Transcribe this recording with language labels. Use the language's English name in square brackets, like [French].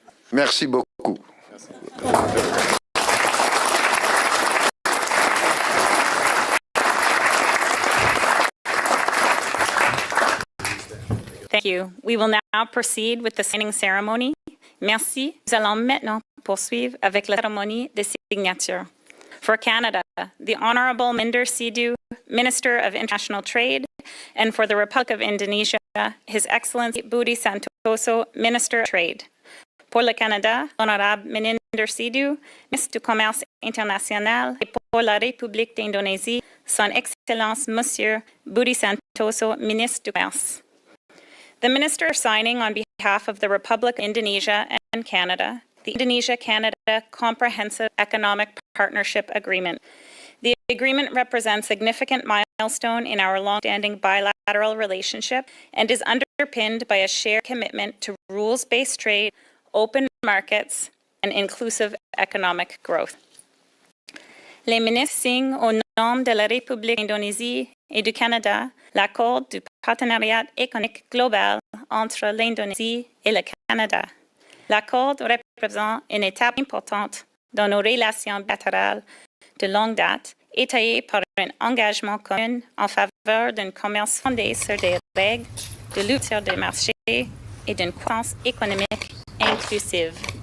[French] Merci beaucoup. [English] Thank you. We will now proceed with the signing ceremony. [French] Merci. Nous allons maintenant poursuivre avec la cérémonie de signature. [English] For Canada, the Honorable Minder Sidhu, Minister of International Trade, and for the Republic of Indonesia, His Excellency Budi Santoso, Minister of Trade. [French] Pour le Canada, Honorable Minder Sidhu, Ministre du Commerce International, et pour la République d'Indonésie, Son Excellence Monsieur Budi Santoso, Ministre du Commerce. [English] The Minister is signing on behalf of the Republic of Indonesia and Canada, the Indonesia-Canada Comprehensive Economic Partnership Agreement. The agreement represents a significant milestone in our long-standing bilateral relationship and is underpinned by a shared commitment to rules-based trade, open markets, and inclusive economic growth. [French] Les ministres signent au nom de la République d'Indonésie et du Canada l'accord du partenariat économique global entre l'Indonésie et le Canada. L'accord représente une étape importante dans nos relations bilatérales de longue date, étayée par un engagement commun en faveur d'un commerce fondé sur des règles de lutte sur des marchés et d'une croissance économique inclusive.